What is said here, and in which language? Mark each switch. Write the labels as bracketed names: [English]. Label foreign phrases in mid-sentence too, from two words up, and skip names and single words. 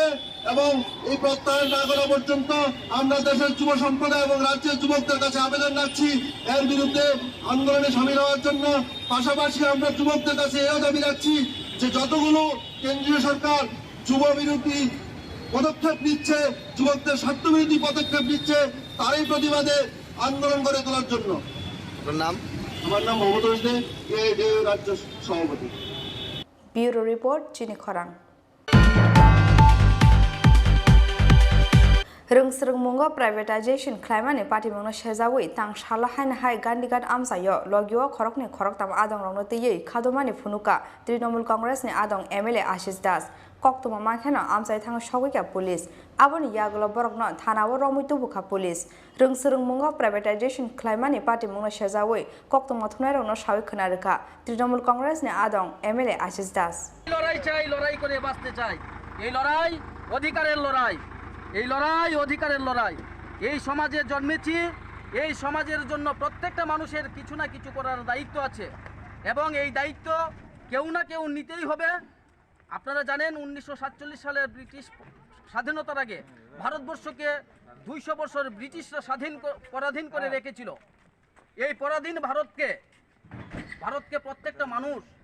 [Bangla] এবং এই প্রত্যাহার না করা পর্যন্ত আমরা দেশের যুব সম্প্রদায় এবং রাজ্যের যুবকদের কাছে আবেদন রাখছি এর বিরুদ্ধে আন্দোলনে সামিল হওয়ার জন্য পাশাপাশি আমরা যুবকদের কাছে এও দাবি রাখছি যে যতগুলো কেন্দ্রীয় সরকার যুব বিরোধী পদক্ষেপ নিচ্ছে যুবকদের স্বার্থবিরোধী পদক্ষেপ নিচ্ছে তারই প্রতিবাদে আন্দোলন করে তোলার জন্য আমার নাম মমতাজ দে রাজ্য সভাপতি [English] Bureau report [Kok Borok] চিনি খরাং रोंसरोंमुंगो प्राइवेटाइजेशन खालामनानै पार्टीमुंनो सेजावै तां साला हायना हाय गान्धीघाट आमसायो लगियो खरकनि खरकताम आदं रंनो तैयै खादमानि फुनुका तृणमूल कांग्रेसनि आदं एमएलए आशिष दास कक्तमा माखेनो आमसाय थाङो सगैका पुलिस आबोनि यागलो बरकनो थानावो रमितु बुखा पुलिस रोंसरोंमुंगो प्राइवेटाइजेशन खालामनानै पार्टीमुंनो सेजावै कक्तमा थुनाय रंनो सावै खोनारोखा तृणमूल कांग्रेसनि आदं एमएलए आशिष दास [Bangla] লড়াই চাই লড়াই করে বাঁচতে চাই এই লড়াই অধিকারের লড়াই এই লড়াই অধিকারের লড়াই এই সমাজে জন্মেছি এই সমাজের জন্য প্রত্যেকটা মানুষের কিছু না কিছু করার দায়িত্ব আছে এবং এই দায়িত্ব কেউ না কেউ নিতেই হবে আপনারা জানেন 1947 সালের ব্রিটিশ স্বাধীনতার আগে ভারতবর্ষকে 200 বছর ব্রিটিশরা পরাধীন করে রেখেছিল এই পরাধীন ভারতকে প্রত্যেকটা মানুষ